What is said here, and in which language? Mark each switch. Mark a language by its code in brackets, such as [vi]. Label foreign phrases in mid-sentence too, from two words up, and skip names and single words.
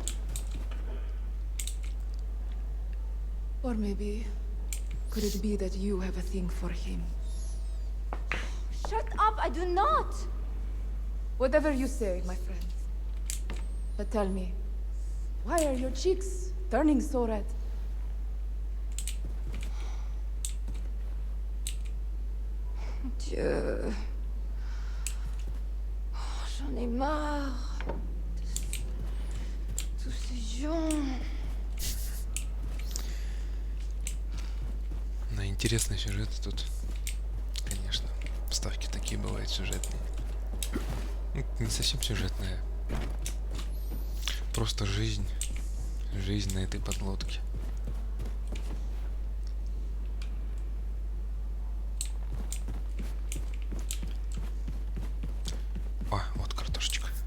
[en] Or maybe... could it be that you have a thing for him? Shut up, I do not! Whatever you say, my friend. But tell me, why are your cheeks turning so red? [fr] Dieu. Oh, j'en ai marre. Tous ces gens. [ru] На интересный сюжет тут, конечно, вставки такие бывают сюжетные. Ну, не совсем сюжетная. Просто жизнь. Жизнь на этой подлодке. О, вот картошечка.